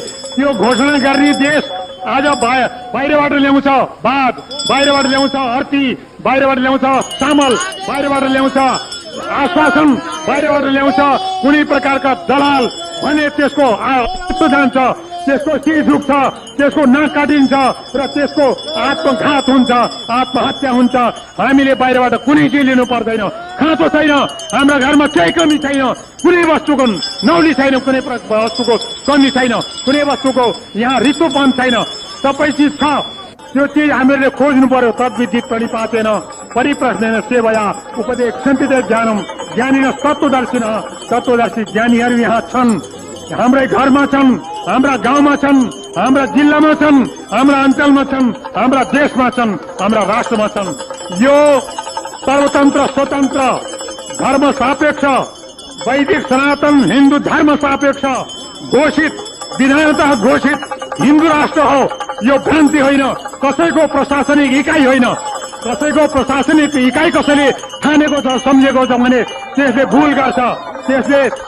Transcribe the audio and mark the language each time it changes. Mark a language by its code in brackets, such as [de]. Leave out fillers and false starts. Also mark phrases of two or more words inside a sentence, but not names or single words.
[ne] त्यो घोषणा गर्ने देश आज बाहिरबाट ल्याउँछ बाघ बाहिरबाट ल्याउँछ हर्ती बाहिरबाट ल्याउँछ चामल बाहिरबाट ल्याउँछ आश्वासन बाहिरबाट ल्याउँछ कुनै प्रकारका दलाल भने त्यसको जान्छ त्यसको शिर झुक्छ त्यसको नाक काटिन्छ र त्यसको आत्मघात हुन्छ आत्महत्या हुन्छ। हामीले बाहिरबाट कुनै चिज लिनु पर्दैन खाँचो छैन हाम्रा घरमा केही कमी छैन कुनै वस्तुको नौली छैन कुनै वस्तुको कमी छैन कुनै वस्तुको यहाँ रितोपन छैन सबै चिज छ। त्यो चिज हामीहरूले खोज्नु पर्यो [sa] तद्विदित प्रणिपातेन परिप्रश्नेन सेवया उपदेक्षन्ति ज्ञानम ज्ञानिन तत्त्वदर्शिन [ne] तत्त्वदर्शी ज्ञानीहरू यहाँ छन् हाम्रै घरमा छन् हाम्रा गाउँमा छन् हाम्रा जिल्लामा छन् हाम्रा अञ्चलमा छन् हाम्रा देशमा छन् हाम्रा राष्ट्रमा छन्। यो सर्वतन्त्र स्वतन्त्र धर्म सापेक्ष वैदिक सनातन हिन्दू धर्म सापेक्ष घोषित विधानतः घोषित हिन्दू राष्ट्र हो यो भ्रान्ति होइन कसैको प्रशासनिक इकाइ होइन कसैको प्रशासनिक इकाइ कसैले ठानेको छ सम्झेको छ भने त्यसले भूल गर्छ त्यसले